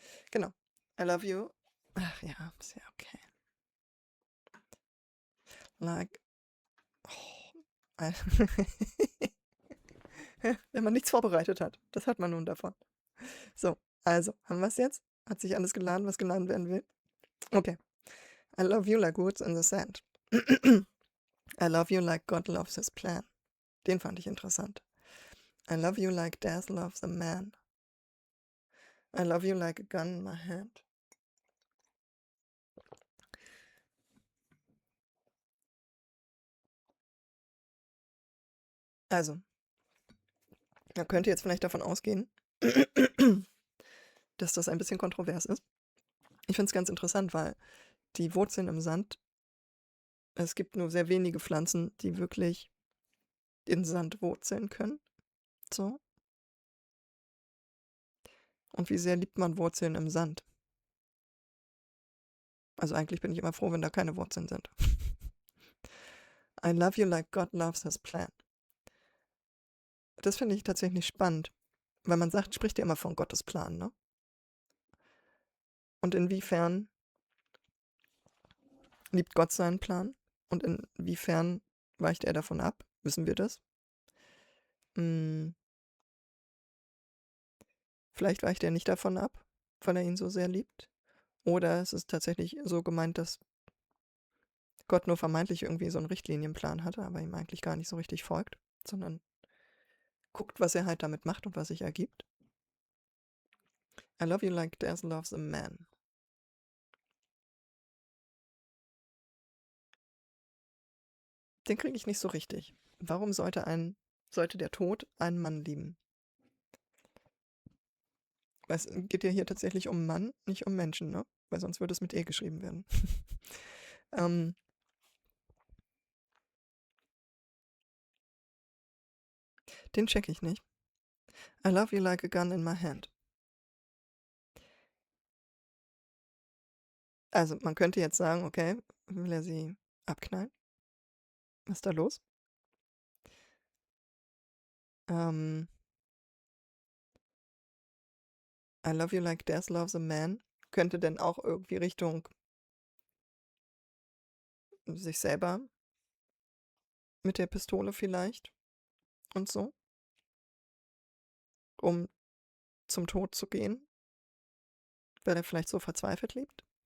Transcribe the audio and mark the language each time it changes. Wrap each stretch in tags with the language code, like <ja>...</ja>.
<de>Genau.</de> <en>I love you.</en> <de>Ach ja, ist ja okay. Like. Oh. Wenn man nichts vorbereitet hat. Das hat man nun davon. So, also, haben wir es jetzt? Hat sich alles geladen, was geladen werden will? Okay.</de> <en>I love you like woods in the sand. I love you like God loves his plan.</en> <de>Den fand ich interessant.</de> <en>I love you like death loves a man. I love you like a gun in my hand.</en> <de>Also, man könnte jetzt vielleicht davon ausgehen, dass das ein bisschen kontrovers ist. Ich finde es ganz interessant, weil die Wurzeln im Sand, es gibt nur sehr wenige Pflanzen, die wirklich in Sand wurzeln können. So. Und wie sehr liebt man Wurzeln im Sand? Also eigentlich bin ich immer froh, wenn da keine Wurzeln sind.</de> <en>I love you like God loves his plan.</en> <de>Das finde ich tatsächlich spannend, weil man sagt, spricht ja immer von Gottes Plan, ne? Und inwiefern liebt Gott seinen Plan? Und inwiefern weicht er davon ab? Wissen wir das? Vielleicht weicht er nicht davon ab, weil er ihn so sehr liebt. Oder es ist tatsächlich so gemeint, dass Gott nur vermeintlich irgendwie so einen Richtlinienplan hatte, aber ihm eigentlich gar nicht so richtig folgt, sondern guckt, was er halt damit macht und was sich ergibt.</de> <en>I love you like Des loves a man.</en> <de>Den kriege ich nicht so richtig. Warum sollte der Tod einen Mann lieben? Weil es geht ja hier tatsächlich um Mann, nicht um Menschen, ne? Weil sonst würde es mit E geschrieben werden. ähm, den check ich nicht.</de> <en>I love you like a gun in my hand.</en> <de>Also man könnte jetzt sagen, okay, will er sie abknallen? Was ist da los?</de> <en>I love you like Des loves a man</en> <de>könnte denn auch irgendwie Richtung sich selber mit der Pistole vielleicht und so, um zum Tod zu gehen, weil er vielleicht so verzweifelt liebt?</de>